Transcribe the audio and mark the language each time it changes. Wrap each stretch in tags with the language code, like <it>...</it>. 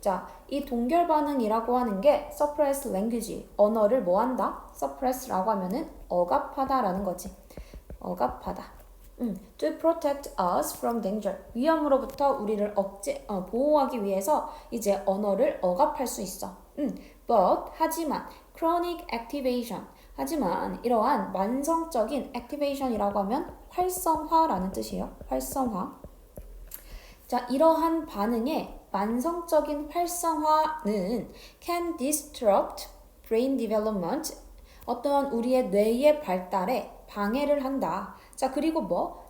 <ko>자, 이 동결 반응이라고 하는 게</ko> <en>suppress language,</en> <ko>언어를 뭐 한다? suppress라고 하면은 억압하다라는 거지. 억압하다.</ko> <en>To protect us from danger.</en> <ko>위험으로부터 우리를 보호하기 위해서 이제 언어를 억압할 수 있어.</ko> <en>But,</en> <ko>하지만,</ko> <en>chronic activation.</en> <ko>하지만 이러한 만성적인 activation이라고 하면 활성화라는 뜻이에요. 활성화. 자, 이러한 반응의 만성적인 활성화는</ko> <en>can disrupt brain development.</en> <ko>어떠한 우리의 뇌의 발달에 방해를 한다. 자, 그리고 뭐?</ko>